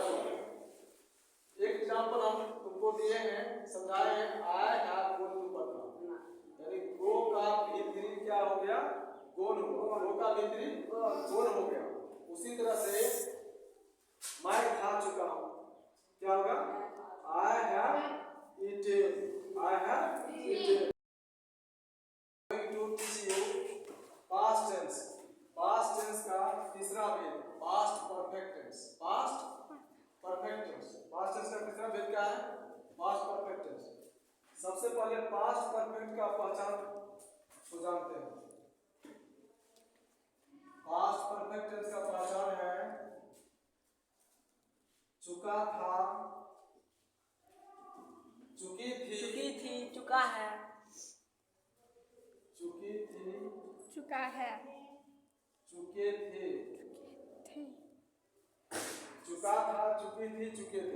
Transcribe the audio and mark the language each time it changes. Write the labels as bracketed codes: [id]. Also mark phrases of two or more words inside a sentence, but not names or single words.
[hi] एक एग्जांपल हम तुमको दिए हैं, समझाए हैं, [en] I have gone to Patna, [hi] यानी गो का V3 क्या हो गया? गोन हो गया, गो का V3 गोन हो गया। उसी तरह से मैं खा चुका हूँ, क्या होगा? [en] I have eaten. I have eaten. Going to teach you past tense. Past tense [hi] का तीसरा भेद [en] past perfect tense. Past perfect tense. Past tense [hi] का तीसरा भेद क्या है? [en] Past perfect tense. [hi] सबसे पहले [en] past perfect [hi] का पहचान को जानते हैं. [en] Past perfect tense [hi] का पहचान है चुका था, चुकी थी, चुका है, चुकी थी, चुका है, चुके थे, चुका था, चुकी थी, चुके थे.